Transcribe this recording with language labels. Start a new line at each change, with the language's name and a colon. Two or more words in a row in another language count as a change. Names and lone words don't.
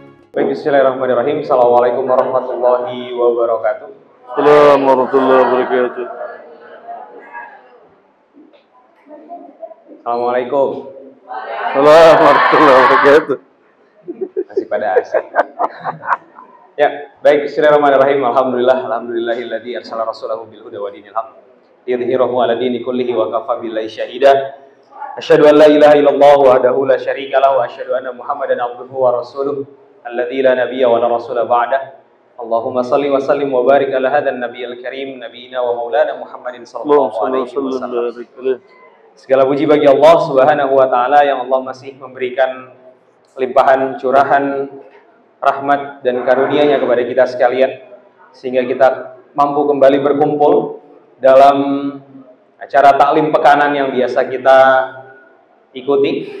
Arabic: Baik, بسم الله الرحمن الرحيم. السلام عليكم ورحمة الله وبركاته. السلام عليكم ورحمة الله وبركاته. السلام عليكم. السلام عليكم ورحمة الله وبركاته.
Indonesian: Masih pada asik. Ya, baik,
Arabic: بسم الله الرحمن الرحيم. الحمد لله الذي أرسل رسوله بالهدى ودين الحق ليظهره على الدين كله وكفى بالله شهيدا. أشهد أن لا إله إلا الله وحده لا شريك له وأشهد أن محمدا عبده ورسوله الذي لا نبي ولا رسول بعده. اللهم صل وسلم وبارك على هذا النبي الكريم نبينا ومولانا محمد صلى الله عليه وسلم.
Indonesian: Segala puji bagi Allah
Arabic: سبحانه وتعالى
Indonesian: yang Allah masih memberikan limpahan curahan rahmat dan karunia-Nya kepada kita sekalian sehingga kita mampu kembali berkumpul dalam acara taklim pekanan yang biasa kita ikuti.